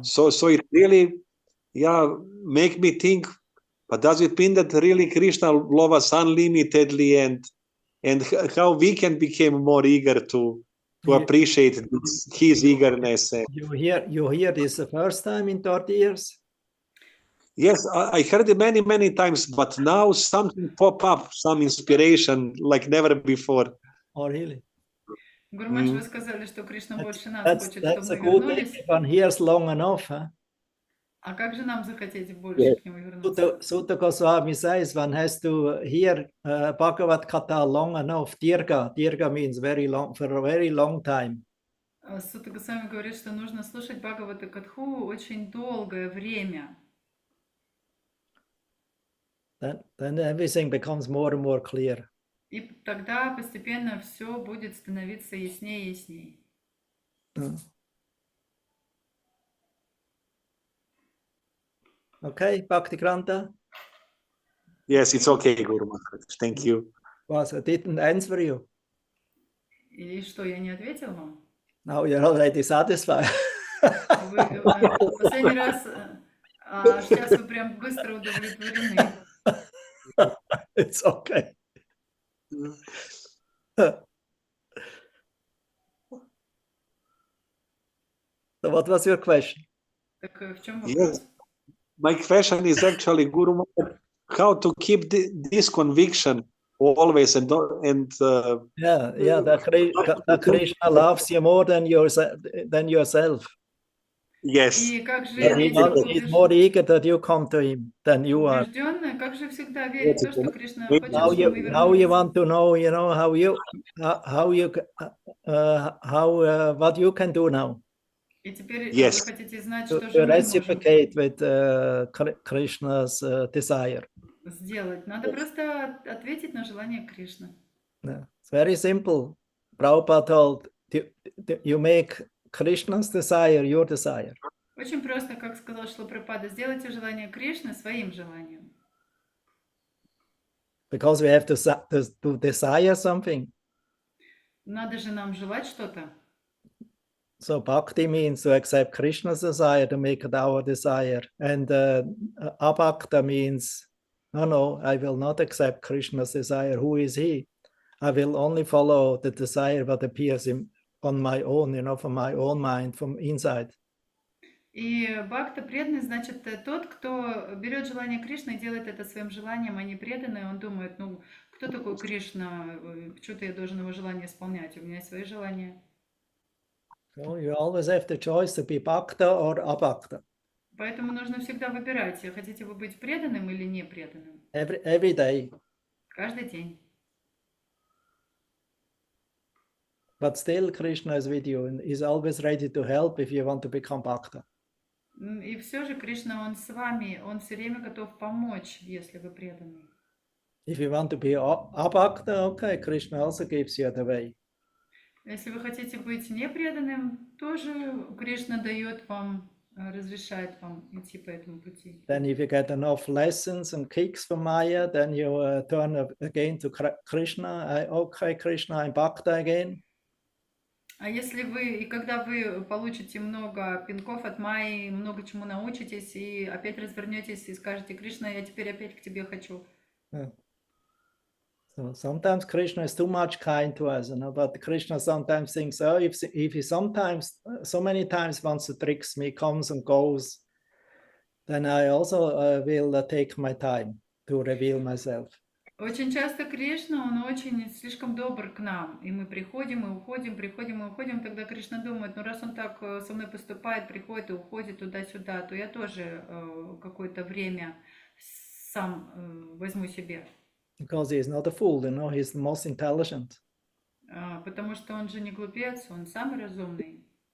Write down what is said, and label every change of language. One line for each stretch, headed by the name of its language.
English: So it really, make me think, but does it mean that really Krishna loves us unlimitedly, and how we can become more eager to appreciate his eagerness? You hear this the first time in 30 years? Yes, I heard it many, many times, but now something pop up, some inspiration like never before. Oh, really?
Russian: Гуру Махарадж, вы сказали, что Кришна больше нас хочет, чтобы мы вернулись.
English: One hears long enough, huh?
Russian: А как же нам захотеть больше к нему вернуться?
English: Sutta Goswami says one has to hear Bhagavad Gita long enough. Dirga means very long, for a very long time.
Russian: Сутта Госвами говорит, что нужно слушать Бхагавата Катху очень долгое время.
English: Then everything becomes more and more clear.
Russian: И тогда постепенно все будет становиться яснее и яснее.
English: Okay, Bhakti Granta? Yes, it's okay, Guru Maharaj. Thank you. Was I didn't answer you.
Russian: И что, я не ответил вам?
English: Now you're already satisfied.
Russian: Вы последний раз, сейчас вы прям быстро удовлетворены.
English: It's okay. So what was your question?
Russian: Так в чем вопрос?
English: Yes. My question is actually, Guru Maharaj, how to keep this conviction always and that Krishna loves you more than yourself. Yes.
Russian: И как же
English: He's more eager that you come to him than you are.
Russian: убежденно, как же всегда верить в то, что Кришна хочет, чтобы мы вернулись.
English: Now you want to know, what you can do now.
Russian: И теперь
English: Yes.
Russian: вы хотите знать, что же
English: To
Russian: мы можем
English: reciprocate with Krishna's desire.
Russian: сделать. Надо просто ответить на желание Кришны.
English: Yeah. It's very simple. Prabhupada told, you make Krishna's desire your desire.
Russian: Очень просто, как сказал Шрила Прабхупада, сделайте желание Кришны своим желанием.
English: Because we have to desire something.
Russian: Надо же нам желать что-то.
English: So bhakti means to accept Krishna's desire, to make it our desire. And abhakta means, no, I will not accept Krishna's desire. Who is he? I will only follow the desire that appears on my own, from my own mind, from inside.
Russian: И бхакта преданный, значит, тот, кто берет желание Кришны и делает это своим желанием, а не преданный, он думает, ну, кто такой Кришна, что-то я должен его желание исполнять, у меня есть свои желания.
English: So you always have the choice to be bhakta or abhakta.
Russian: Поэтому нужно всегда выбирать, хотите вы быть преданным или не преданным.
English: Every day.
Russian: Каждый день.
English: But still Krishna is with you and is always ready to help if you want to become bhakta.
Russian: И все же Кришна, он с вами, он все время готов помочь, если вы преданный.
English: If you want to be abhakta, okay, Krishna also gives you the way.
Russian: Если вы хотите быть непреданным, тоже Кришна дает вам, разрешает вам идти по этому пути.
English: Then if you get enough lessons and kicks from Maya, then you turn again to Krishna. Okay, Krishna, I'm bhakta again.
Russian: А если вы, и когда вы получите много пинков от Майи, много чему научитесь, и опять развернетесь и скажете, Кришна, я теперь опять к тебе хочу.
English: So sometimes Krishna is too much kind to us, but Krishna sometimes thinks, oh, if he sometimes, so many times wants to trick me, comes and goes, then I also will take my time to reveal myself.
Russian: Очень часто Кришна, он очень слишком добр к нам, и мы приходим и уходим, приходим и уходим, тогда Кришна думает, ну раз он так со мной поступает, приходит и уходит туда-сюда, то я тоже какое-то время сам возьму себе.
English: Because he is not a fool, he's the most intelligent.
Russian: Потому что он же не глупец, он самый разумный.